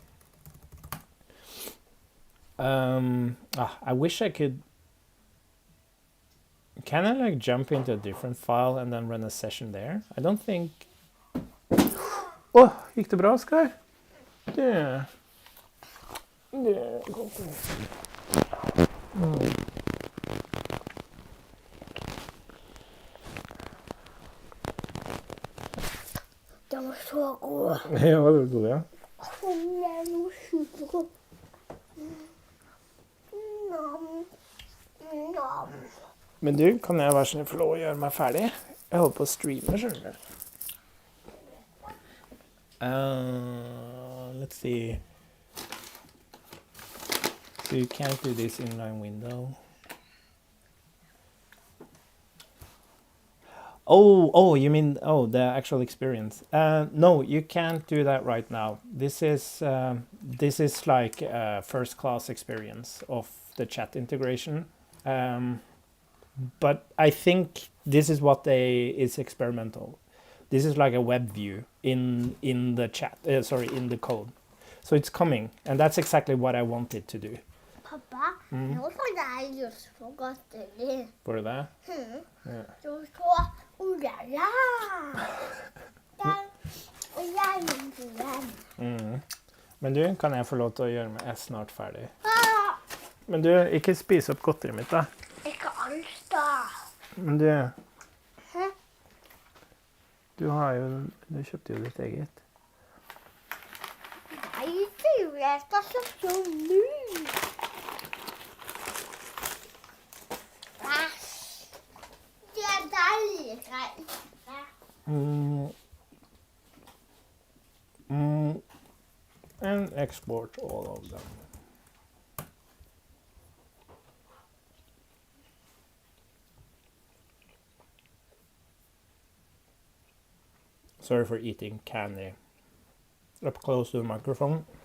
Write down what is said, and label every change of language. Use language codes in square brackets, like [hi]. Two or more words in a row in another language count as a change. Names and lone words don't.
[en] I wish I could. Can I like jump into a different file and then run a session there? I don't think. [sv] Gick det bra, Sky? Det går bra. De var så goda. Ja, vad är det goda? De var supergoda. [no] Men du, kan jeg være snill få lov å gjøre meg ferdig? Jeg holder på å streame, skjønner du. [en] Let's see. So you can't do this inline window. Oh, you mean the actual experience? No, you can't do that right now. This is like a first class experience of the chat integration. But I think this is what is experimental. This is like a web view in the chat. In the code. So it's coming, and that's exactly what I wanted to do. [no] Pappa, nå får jeg just på godteri. Får du det? Ja. Du så ordet. Og jeg vil den. Men du, kan jeg få lov til å gjøre meg snart ferdig? Men du, ikke spis opp godteriet mitt, da. Ikke alt da. Men du, du kjøpte jo ditt eget. Nei, jeg skal kjøpe nå. Det er deilig greit. [en] And export all of them. Sorry for eating candy up close to the microphone.